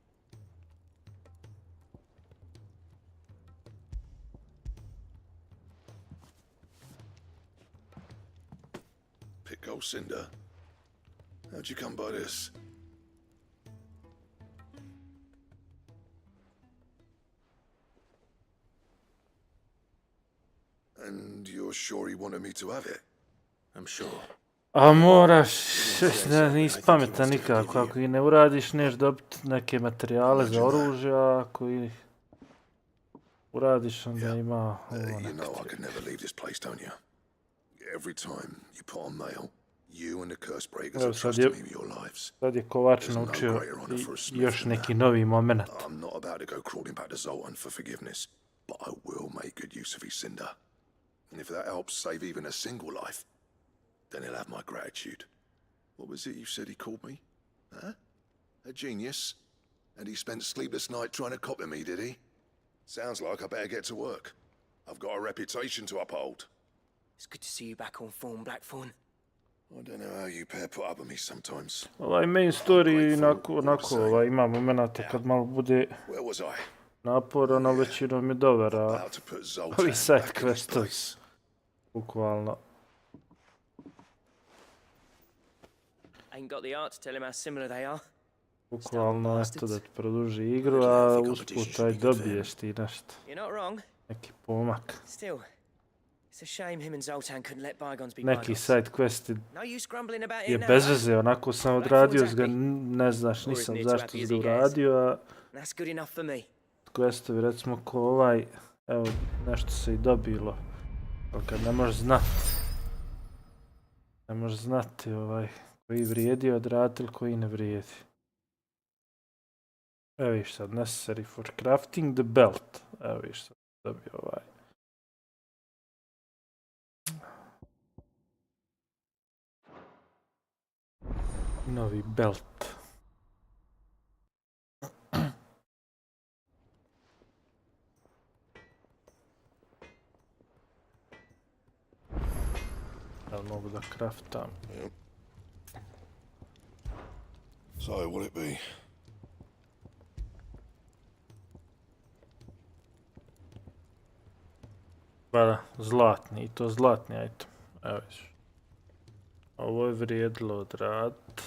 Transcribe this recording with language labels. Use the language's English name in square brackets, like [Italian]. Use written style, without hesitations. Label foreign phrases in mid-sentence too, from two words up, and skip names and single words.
[English] Pico Cinder. How'd you come by this? And you're sure he wanted me to have it? I'm sure. [Bosnian] A moraš, nisi pametan nikako, ako i ne uradiš neš dobiti neke materijale za oružje, a ako i uradiš onda ima ovo [English] You know I could never leave this place, don't you? Every time you put on mail, you and the curse breakers are trusting me with your lives. [Bosnian] Sad je Kovač naučio još neki novi moment. [English] I'm not about to go crawling back to Zoltan for forgiveness, but I will make good use of his cinder. And if that helps save even a single life, then he'll have my gratitude. What was it you said he called me? Huh? A genius? And he spent sleepless night trying to copy me, did he? Sounds like I better get to work. I've got a reputation to uphold. It's good to see you back on form, Blackthorn. I don't know how you pair put up with me sometimes. [Bosnian] Ovaj [English] main story [Bosnian] onako ima momenata kad malo bude naporan, ali većinom je dobar, a ovi [English] side questovi, [Bosnian] bukvalno. [English] Ain't got the art to tell him how similar they are. [Bosnian] Bukvalno, eto da ti produži igru, a usput aj dobiješ ti nešto. [English] You're not wrong. [Bosnian] Neki pomak. [English] Still, it's a shame him and Zoltan couldn't let bygones be bygones. [Bosnian] Neki [English] side questi No use grumbling about [Bosnian] je [English] it now. [Bosnian] bez veze, onako sam odradio, ne znaš nisam zašto si ga uradio, a [English] That's good enough for me. [Bosnian] questovi recimo ko ovaj, evo nešto se i dobilo, ali kad ne možeš znati koji vrijedi odraditi ili koji ne vrijedi. Evo viš sad, [English] necessary for crafting the belt, [Bosnian] evo viš sad dobio ovaj. Novi belt. Jel mogu da craftam? [English] So, what'll it be? [Bosnian] Pa zlatni, i to zlatni item. Evo viš. Ovo je vrijedilo odradit.